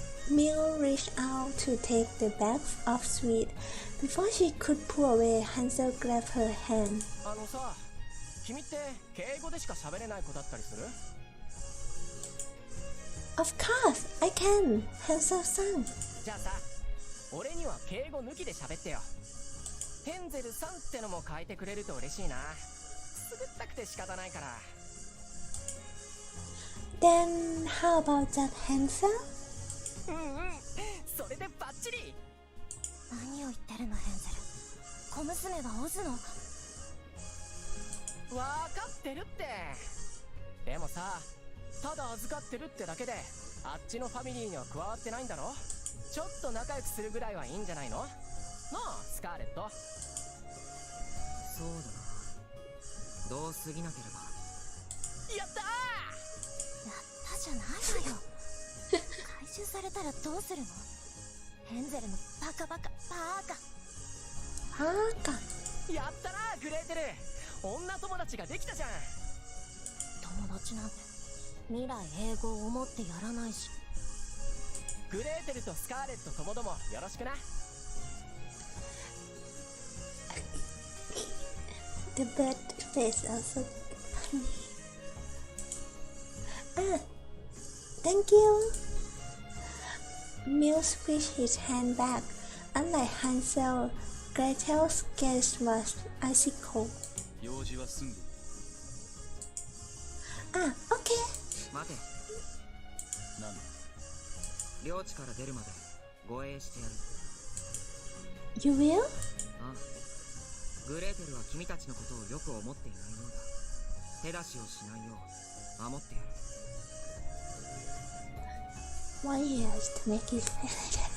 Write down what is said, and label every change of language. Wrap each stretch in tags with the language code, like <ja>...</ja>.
<en>Mill reached out to take the bag of sweets. Before she could pull away, Hansel grabbed her hand.</en> <ja>あのさ、君って敬語でしか喋れない子だったりする？</ja> <en>Of course, I can, Hansel-san.</en> <ja>じゃあさ、俺には敬語抜きで喋ってよ。ヘンゼルさんってのも変えてくれると嬉しいな。くすぐったくて仕方ないから。</ja> <en>Then how about that, Hansel?</en> <ja>それでバッチリ。何を言ってるのヘンゼル。小娘はオズの。わかってるって。でもさ、ただ預かってるってだけであっちのファミリーには加わってないんだろ。ちょっと仲良くするぐらいはいいんじゃないの？なあスカーレット。そうだな。どう過ぎなければ。やったやったじゃないわよ。回収されたらどうするの？ヘンゼルのバカバカバーカ。ー。やったなグレーテル。女友達ができたじゃん。友達なんて未来永劫を思ってやらないし。グレーテルとスカーレットともどもよろしくな。</ja> <en>The bird face also funny. Thank you. Mill squished his hand back. Unlike Hansel, Gretel's gaze was icy cold.</en> <ja>用事は済んでいる。</ja> <en>Okay.</en> <ja>待て。なんだ。領地から出るまで護衛してやる。</ja> <en>You will?</en> <ja>ああ。グレーテルは君たちのことをよく思っていないようだ。手出しをしないよう守ってやる。</ja> <en>Why he has to make his face?</en>